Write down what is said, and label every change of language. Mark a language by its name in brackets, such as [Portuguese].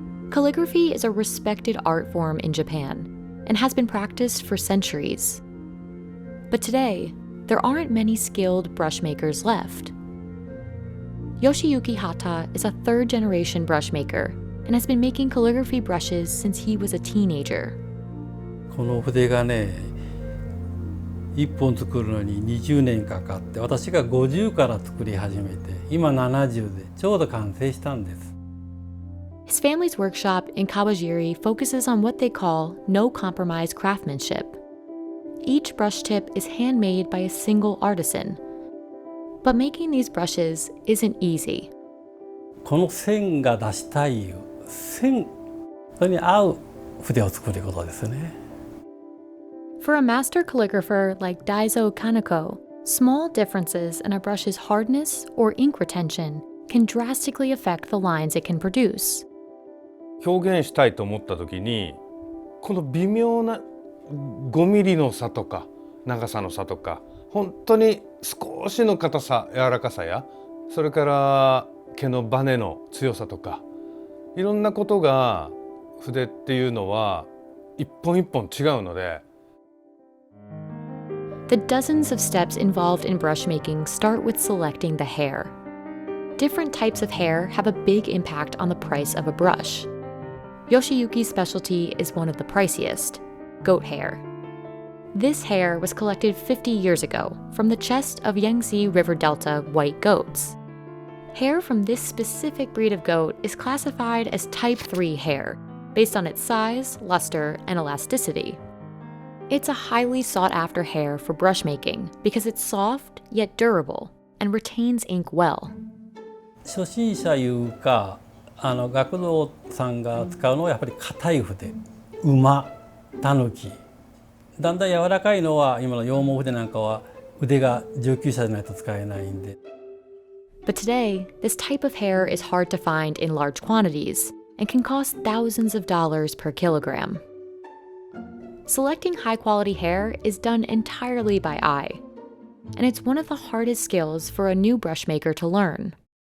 [English] Calligraphy is a respected art form in Japan and has been practiced for centuries. But today, there aren't many skilled brush makers left. Yoshiyuki Hata is a third-generation brush maker and has been making calligraphy brushes since he was a teenager. [Japanese] この筆がね、1本作るのに20年かかって、私が50から作り始めて、今70でちょうど完成したんです。 [English] His family's workshop in Kawajiri focuses on what they call no-compromise craftsmanship. Each brush tip is handmade by a single artisan. But making these brushes isn't easy. [Japanese] この線が出したい線、それに合う筆を作ることですね。 [English] For a master calligrapher like Daiso Kaneko, small differences in a brush's hardness or ink retention can drastically affect the lines it can produce. [Japanese] 表現したいと思った時にこの微妙な5ミリの差とか長さの差とか、本当に少しの硬さ、柔らかさや、それから毛のバネの強さとか、いろんなことが筆っていうのは一本一本違うので。 [English] The dozens of steps involved in brush making start with selecting the hair. Different types of hair have a big impact on the price of a brush. Yoshiyuki's specialty is one of the priciest, goat hair. This hair was collected 50 years ago from the chest of Yangtze River Delta white goats. Hair from this specific breed of goat is classified as type 3 hair, based on its size, luster, and elasticity. It's a highly sought-after hair for brush making because it's soft yet durable and retains ink well. [Japanese] 初心者いうか学童さんが使うのはやっぱり硬い筆、馬、タヌキ。だんだん柔らかいのは今の羊毛筆なんかは腕が上級者じゃないと使えないんで。 [English] But today, this type of hair is hard to find in large quantities and can cost thousands of dollars per kilogram. Selecting high-quality hair is done entirely by eye, and it's one of the hardest skills for a new brush maker to learn.